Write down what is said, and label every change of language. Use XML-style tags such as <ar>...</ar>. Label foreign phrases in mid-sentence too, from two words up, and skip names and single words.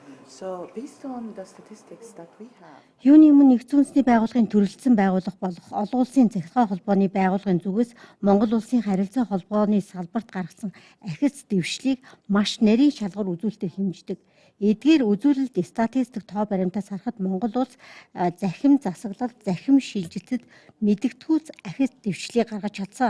<en>So based on the statistics that we have.</en> <mn>Юуны өмнө нэгдсэн үндэсний байгууллагын төрөлцсөн байгууллага болох олон улсын захиргаа холбооны байгууллагын зүгээс Монгол улсын харилцаа холбооны салбарт гаргасан ахиц дэвшлийг маш нарийн шалгуур үзүүлэлтээр хэмждэг. Эдгээр үзүүлэлт статистик тоо баримтаас харахад Монгол улс захим засаглал, захим шилжилтэд мэдэгдэхүйц ахиц дэвшлийг гаргаж чадсан.</mn>